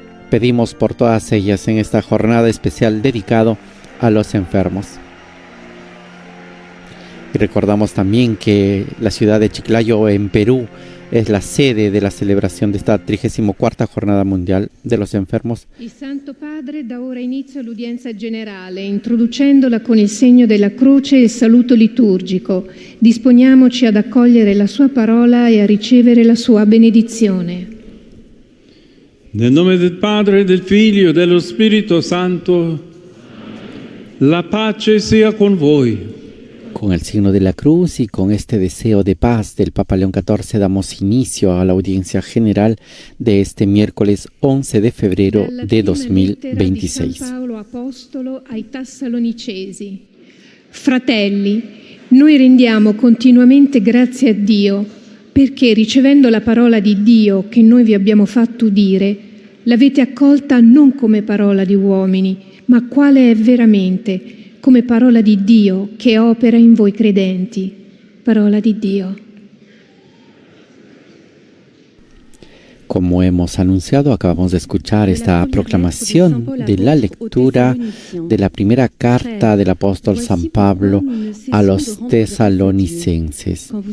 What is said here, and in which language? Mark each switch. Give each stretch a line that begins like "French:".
Spanish: Pedimos por todas ellas en esta jornada especial dedicado a los enfermos. Y recordamos también que la ciudad de Chiclayo en Perú es la sede de la celebración de esta 34ª Jornada Mundial de los Enfermos.
Italian: Il Santo Padre dà ora inizio all'udienza generale, introducendola con il segno della croce e il saluto liturgico. Disponiamoci ad accogliere la sua parola e a ricevere la sua benedizione. Nel nome del Padre, del Figlio e dello Spirito Santo, la pace sia con voi.
Spanish: Con el signo de la cruz y con este deseo de paz del Papa León XIV damos inicio a la audiencia general de este miércoles 11 de febrero de 2026.
Italian: San Paolo Apostolo ai Tessalonicesi. Fratelli, noi rendiamo continuamente grazie a Dio perché ricevendo la parola di Dio che noi vi abbiamo fatto udire, l'avete accolta non come parola di uomini, ma quale è veramente, come parola di Dio che opera in voi credenti. Parola di Dio.
Spanish: Como hemos anunciado, acabamos de escuchar esta proclamación de la lectura de la primera carta del apóstol San Pablo a los tesalonicenses.